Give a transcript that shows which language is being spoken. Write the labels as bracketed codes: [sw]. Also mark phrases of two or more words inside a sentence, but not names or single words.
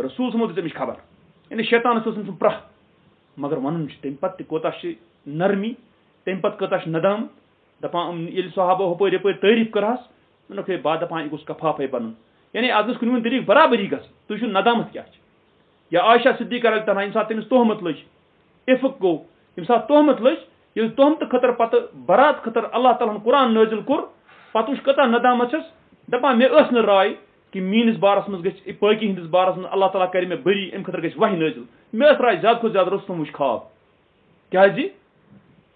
[ks] رسول صٲبن دِژ أمِس خبر یعنی شیطانس اوس أمۍ سُنٛد پرٛہ مگر ونُن چھُ تمہِ پتہٕ تہِ کوتاہ چھِ نرمی تمہِ پتہٕ کۭژاہ چھِ ندام دپان ییٚلہِ صحابو ہُپٲرۍ یپٲرۍ تعریٖف کٔرہس دوٚپنکھ ہے بعد دپان یہِ گوٚژھ کفافے بنُن یعنی اتھ گٔژھ کُنہِ طریٖقہٕ برابری گژھٕنۍ تُہۍ وٕچھِو ندامت کیاہ چھِ یا عایشہ صدیقہ [ar] رضی اللہ عنہا [ks] ییٚمہِ ساتہٕ تٔمِس تہمت لٔج اِفق گوٚو ییٚمہِ ساتہٕ تہمت لٔج ییٚلہِ تہمتہٕ خٲطرٕ پتہٕ برات خٲطرٕ اللہ تعالیٰ ہن قرآن نٲزِل کوٚر پتہٕ وٕچھ کۭژاہ ندامت چھس دپان مےٚ ٲس نہٕ راے کہِ میٲنِس بارس منٛز گژھِ پٲکی ہٕنٛدِس بارس منٛز اللہ تعالیٰ کرِ مےٚ بٔری امہِ خٲطرٕ گژھِ وحی نٲزِل مےٚ ٲس راے زیادٕ کھۄتہٕ زیادٕ رُستُم وٕچھ خواب کیازِ